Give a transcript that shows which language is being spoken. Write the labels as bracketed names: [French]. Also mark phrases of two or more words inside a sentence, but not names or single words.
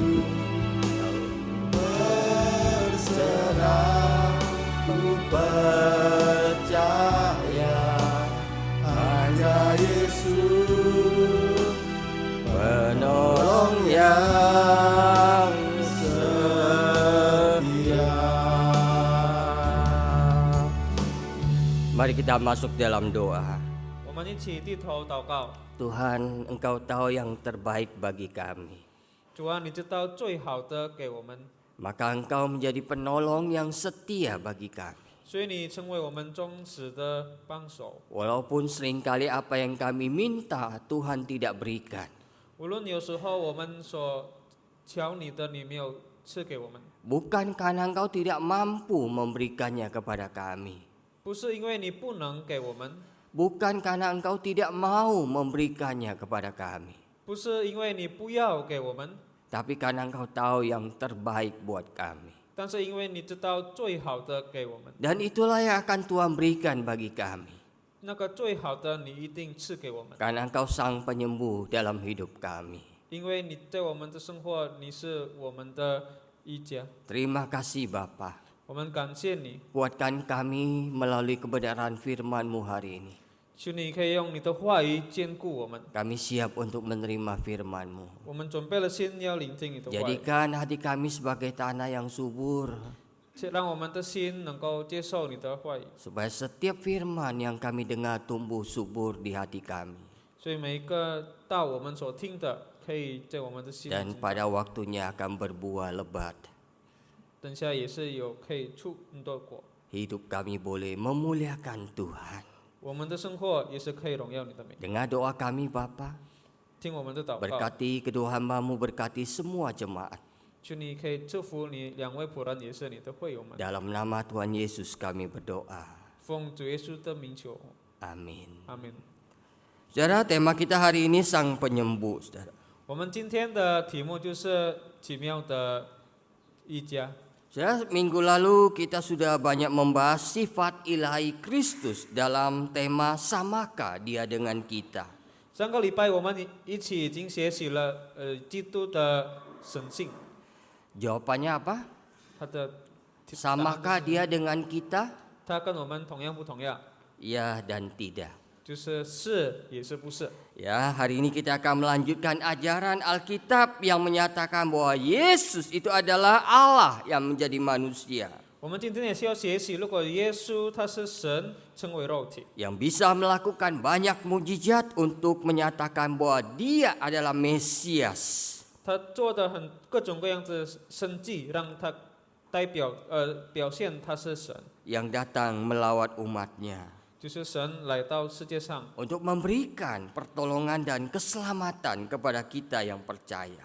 [Indonesian] Berserah, ku percaya hanya Yesus penolong yang setia. Mari kita masuk dalam doa. [Chinese] 我们一起低头祷告。 [Indonesian] Tuhan, Engkau tahu yang terbaik bagi kami. [Chinese] 主啊，你知道最好的给我们， [Indonesian] Maka Engkau menjadi penolong yang setia bagi kami. [Chinese] 所以你成为我们忠实的帮手。 [Indonesian] Walaupun seringkali apa yang kami minta Tuhan tidak berikan. [Chinese] 无论有时候我们所求你的，你没有赐给我们， [Indonesian] Bukan karena Engkau tidak mampu memberikannya kepada kami. [Chinese] 不是因为你不能给我们， [Indonesian] Bukan karena Engkau tidak mau memberikannya kepada kami. [Chinese] 不是因为你不要给我们， [Indonesian] Tapi karena Engkau tahu yang terbaik buat kami. [Chinese] 但是因为你知道最好的给我们， [Indonesian] Dan itulah yang akan Tuhan berikan bagi kami. [Chinese] 那个最好的你一定赐给我们， [Indonesian] Karena Engkau sang penyembuh dalam hidup kami. [Chinese] 因为你在我们的生活，你是我们的医家。 [Indonesian] Terima kasih Bapa. [Chinese] 我们感谢你， [Indonesian] Kuatkan kami melalui kebenaran firman-Mu hari ini. [Chinese] 求你可以用你的话语坚固我们。 [Indonesian] Kami siap untuk menerima firman-Mu. [Chinese] 我们准备了心要聆听你的话语， [Indonesian] Jadikan hati kami sebagai tanah yang subur. [Chinese] 让我们的心能够接受你的话语。 [Indonesian] Supaya setiap firman yang kami dengar tumbuh subur di hati kami. [Chinese] 所以每一个道我们所听的，可以在我们的心里 [Indonesian] Dan [Chinese] 经 [Indonesian] pada waktunya akan berbuah lebat. [Chinese] 等下也是有可以出很多果。 [Indonesian] Hidup kami boleh memuliakan Tuhan. [Chinese] 我们的生活也是可以荣耀你的名。 [Indonesian] Dengar doa kami Bapa. [Chinese] 听我们的祷告， [Indonesian] Berkati kedua hamba-Mu, berkati semua jemaat. [Chinese] 求你可以祝福你两位仆人，也是你的会友们。 [Indonesian] Dalam nama Tuhan Yesus kami berdoa. [Chinese] 奉主耶稣的名求， [Indonesian] Amin. [Chinese] 阿门。 [Indonesian] Saudara, tema kita hari ini sang penyembuh, saudara. [Chinese] 我们今天的题目就是奇妙的一家。 [Indonesian] Saudara, minggu lalu kita sudah banyak membahas sifat ilahi Kristus dalam tema samakah Dia dengan kita. [Chinese] 上个礼拜我们一起已经学习了基督的神性， [Indonesian] Jawabannya apa? [Chinese] 他的 [Indonesian] Samakah Dia dengan kita? [Chinese] 他跟我们同样不同样？ [Indonesian] Ya dan tidak. [Chinese] 就是是也是不是？ [Indonesian] Ya, hari ini kita akan melanjutkan ajaran Alkitab yang menyatakan bahwa Yesus itu adalah Allah yang menjadi manusia. [Chinese] 我们今天也是要学习，如果耶稣他是神成为肉体， [Indonesian] Yang bisa melakukan banyak mujizat untuk menyatakan bahwa Dia adalah Mesias. [Chinese] 他做的各种各样的生迹，让他表现他是神， [Indonesian] Yang datang melawat umatnya. [Chinese] 就是神来到世界上， [Indonesian] Untuk memberikan pertolongan dan keselamatan kepada kita yang percaya.